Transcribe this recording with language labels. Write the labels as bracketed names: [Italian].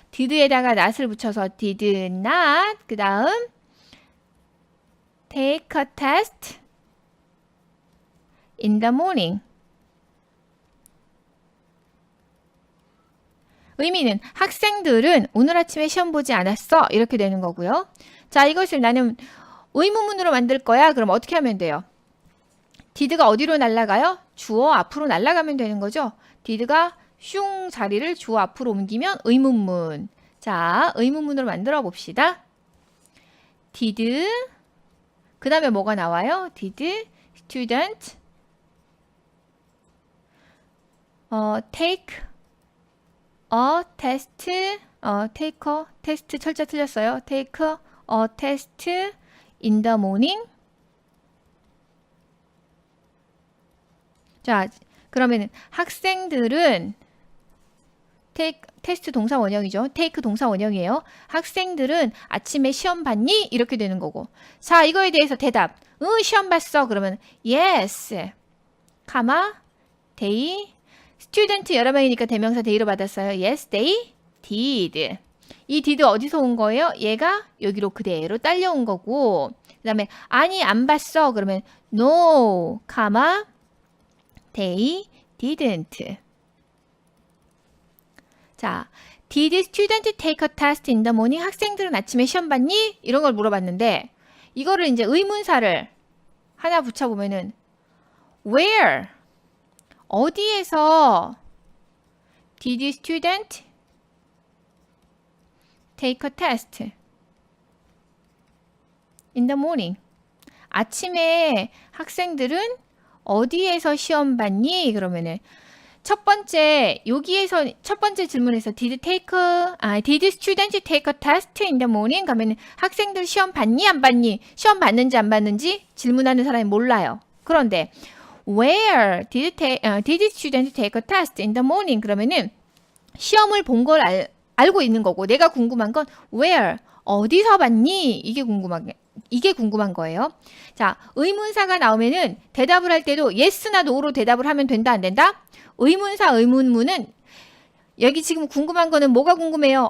[English] did에다가 not을 [Korean] 붙여서 [English] did not [Korean] 그 다음 [English] take a test in the morning. [Korean] 의미는 학생들은 오늘 아침에 시험 보지 않았어. 이렇게 되는 거고요. 자, 이것을 나는 의문문으로 만들 거야. 그럼 어떻게 하면 돼요? did가 어디로 날아가요? 주어 앞으로 날아가면 되는 거죠. did가 슝 자리를 주어 앞으로 옮기면 의문문. 자, 의문문으로 만들어 봅시다. did 그 다음에 뭐가 나와요? [English] did student take a test take a test [Korean] 철자 틀렸어요. [English] take a test in the morning. [Korean] 자, 그러면은 학생들은 take 테스트 동사 원형이죠. take 동사 원형이에요. 학생들은 아침에 시험 봤니? 이렇게 되는 거고. 자, 이거에 대해서 대답. 응, 시험 봤어. 그러면 yes, they student 여러 명이니까 대명사 they로 받았어요. [English] yes, they did. [Korean] 이 did 어디서 온 거예요? 얘가 여기로 그대로 딸려온 거고. 그 다음에 아니 안 봤어. 그러면 [English] no, they didn't. 자, did student take a test in the morning? [Korean] 학생들은 아침에 시험 봤니? 이런 걸 물어봤는데 이거를 이제 의문사를 하나 붙여보면은 where? 어디에서 [English] did student take a test in the morning? [Korean] 아침에 학생들은 어디에서 시험 봤니? 그러면은 첫 번째 여기에서 첫 번째 질문에서 [English] did student take a test in the morning? [Korean] 가면은 학생들 시험 봤니? 안 봤니? 시험 봤는지 안 봤는지 질문하는 사람이 몰라요. 그런데 [English] where did student take a test in the morning? [Korean] 그러면은 시험을 본 걸 알고 있는 거고 내가 궁금한 건 where 어디서 봤니? 이게 궁금한 거예요. 자, 의문사가 나오면은 대답을 할 때도 yes나 no로 대답을 하면 된다 안 된다? 의문사 의문문은 여기 지금 궁금한 거는 뭐가 궁금해요?